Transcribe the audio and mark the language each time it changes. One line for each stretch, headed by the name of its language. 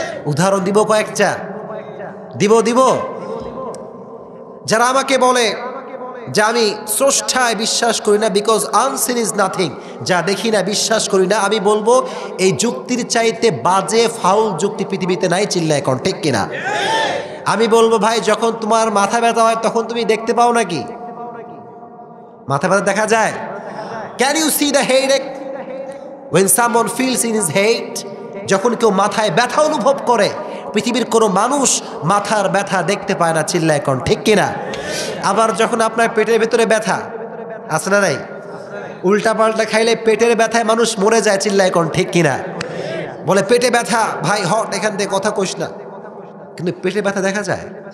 Bangla: উদাহরণ দিব কয়েকটা, দিব। যারা আমাকে বলে যে আমি স্রষ্টায় বিশ্বাস করি না,
English: because unseen is nothing,
Bangla: যা দেখি না বিশ্বাস করি না, আমি বলবো এই যুক্তির চাইতে বাজে ফাউল যুক্তি পৃথিবীতে নাই, চিল্লায় কোন ঠিক কিনা? আমি বলবো ভাই, যখন তোমার মাথা ব্যথা হয় তখন তুমি দেখতে পাও নাকি? মাথা ব্যথা দেখা যায়?
English: Can you see the headache when someone feels in his head?
Bangla: যখন কেউ মাথায় ব্যথা অনুভব করে, পৃথিবীর কোনো মানুষ মাথার ব্যথা দেখতে পায় না, চিল্লায় কোন ঠিক কিনা? আবার যখন আপনার পেটের ভেতরে ব্যথা আছে না নাই, উল্টা পাল্টা খাইলে পেটের ব্যথায় মানুষ মরে যায়, চিল্লায় কোন ঠিক কিনা? বলে পেটে ব্যথা, ভাই হট এখান থেকে, কথা কইস না। কিন্তু পেটে ব্যথা দেখা যায়?